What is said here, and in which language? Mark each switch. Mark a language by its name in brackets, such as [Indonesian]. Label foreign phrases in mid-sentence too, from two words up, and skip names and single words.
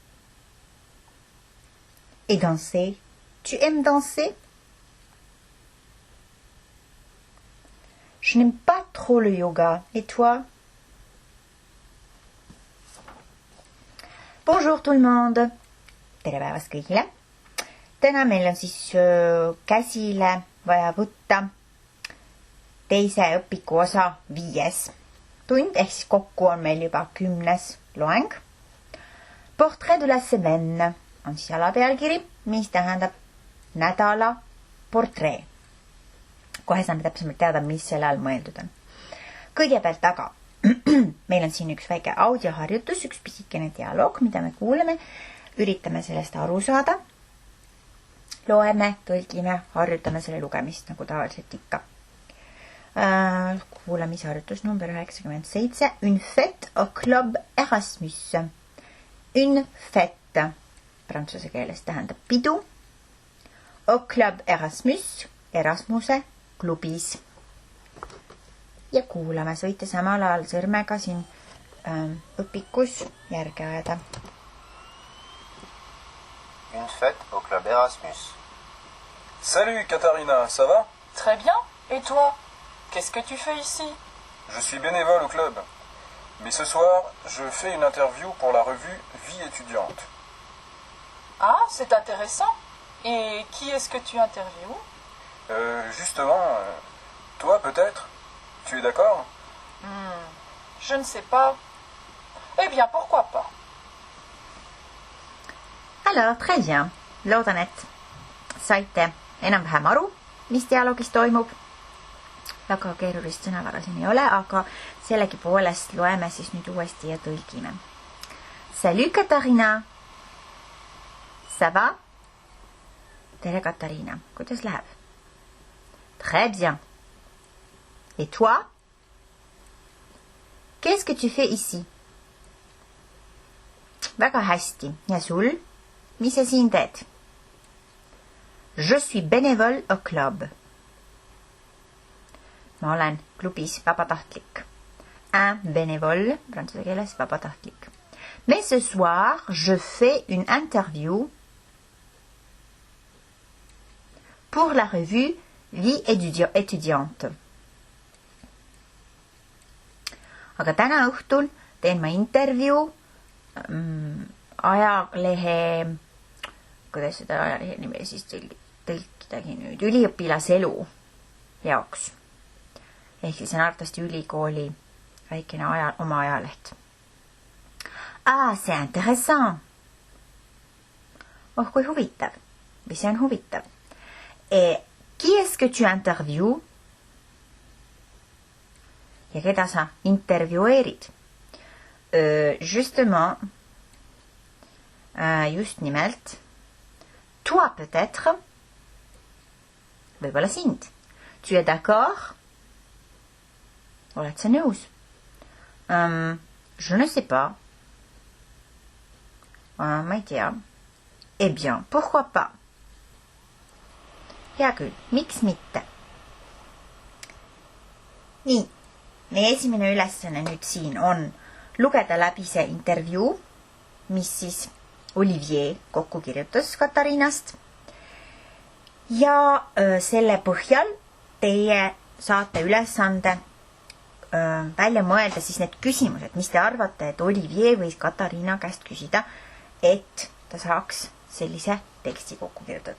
[French] Et danser? Tu aimes danser? Je n'aime pas trop le yoga. Et toi? Bonjour tout le monde. [Estonian] Tere päevast kõigile. Täna meil on siis käsile vaja võtta teise õpiku osa 5. tund, ehk siis kokku on meil juba 10. loeng. [French] Portrait de la semaine [Estonian] on siis alapealkiri, mis tähendab nädala portree. Kohe saame täpsemalt teada, mis selle all mõeldud on. Kõigepealt aga meil on siin üks väike audioharjutus, üks pisikene dialoog, mida me kuuleme. Üritame sellest aru saada. Loeme, tõlgime, harjutame selle lugemist nagu tavaliselt ikka. Kuulamisharjutus number 97. [French] Une fête au club Erasmus. Une fête. [Estonian] Prantsuse keeles tähendab pidu. [French] Au club Erasmus. [Estonian] Erasmuse klubis. Ja kuulame, võite samal ajal sõrmega siin õpikus järge ajada. [French] Une fête au club Erasmus. Salut Katharina, ça va? Très bien. Et toi? Qu'est-ce que tu fais ici? Je suis bénévole au club. Mais ce soir, je fais une interview pour la revue Vie étudiante. Ah, c'est intéressant. Et qui est-ce que tu interviews? Justement, toi peut-être? Tu es d'accord? Je ne sais pas. Eh bien, pourquoi pas? Alors, très bien. [Estonian] Loodan, et saite enam-vähem aru, mis dialoogis toimub. Väga keerulist sõnavara siin ei ole, aga sellegipoolest loeme siis nüüd uuesti ja tõlgime. [French] Salut Katharina! Ça va? [Estonian] Tere Katariina, kuidas läheb? [French] Très bien. Et toi? Qu'est-ce que tu fais ici? [Estonian] Väga hästi. Ja sul? Mis sa siin teed? [French] Je suis bénévole au club. [Estonian] Ma olen klubis vabatahtlik. [French] Un bénévole, [Estonian] prantsuse keeles vabatahtlik. [French] Mais ce soir, je fais une interview pour la revue Vie étudiante. [Estonian] Aga täna õhtul teen ma intervjuu ajalehe, kuidas seda ajalehe nime siis tõlkidagi nüüd, üliõpilaselu jaoks. Ehk siis on arvatavasti ülikooli väikene oma ajaleht. [French] Ah, c'est intéressant. [Estonian] Oh, kui huvitav. Või see on huvitav. [French] Et qui est-ce que tu interviews? [Estonian] Ja keda sa intervjueerid? Justement, just nimelt, [French] toi peut-être, [Estonian] võib-olla sind. [French] Tu es d'accord? [Estonian] Oled sa nõus? [French] Je ne sais pas. [Estonian] Ma ei tea. [French] Eh bien, pourquoi pas? [Estonian] Hea küll, miks mitte? Nii. Meie esimene ülesanne nüüd siin on lugeda läbi see intervjuu, mis siis Olivier kokku kirjutas Katariinast. Ja selle põhjal teie saate ülesande välja mõelda siis need küsimused, mis te arvate, et Olivier võis Katariina käest küsida, et ta saaks sellise teksti kokku kirjutada.